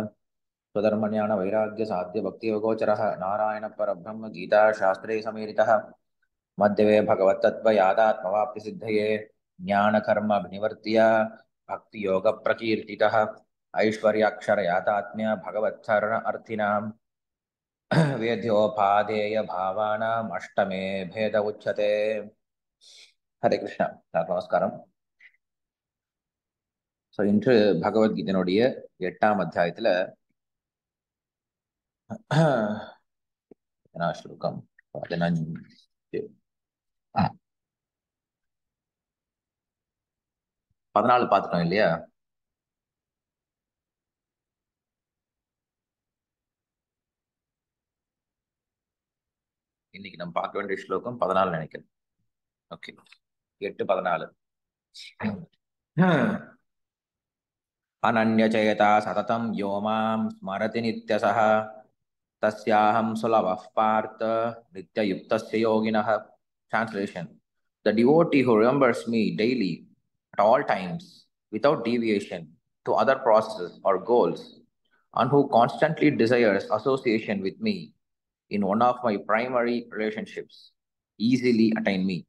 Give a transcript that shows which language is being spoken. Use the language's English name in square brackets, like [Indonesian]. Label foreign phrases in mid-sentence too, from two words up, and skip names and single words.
[Sanskrit] स्वधर्मज्ञानवैराग्यसाध्यभक्तियोगोचरः नारायणपरब्रह्म गीताशास्त्रे समीरितः मध्यवे भगवत्तत्त्वयादात्मवाप्तिसिद्धये ज्ञानकर्मभिनिवर्त्य भक्तियोगप्रकीर्तितः ऐश्वर्याक्षरयातात्म्य भगवत्सरण अर्थिनां वेद्योपादेयभावानाम् अष्टमे भेद उच्यते. [Tamil] ஹரே கிருஷ்ணா. நமஸ்காரம். ஸோ இன்று பகவத்கீதையினுடைய 8ஆம் அத்தியாயத்துல ஸ்லோகம் 14 பார்த்துட்டோம் இல்லையா? இன்னைக்கு நம்ம பார்க்க வேண்டிய ஸ்லோகம் 14 நினைக்கிறேன். ஓகே, 8:14. [Sanskrit] अनन्यचेता सततं यो मां स्मरति नित्यसः तस्याहं सुलभः पार्थ नित्ययुक्तस्य योगिनः. [English] Translation: The devotee who remembers me daily at all times without deviation to other processes or goals and who constantly desires association with me in one of my primary relationships easily attain me.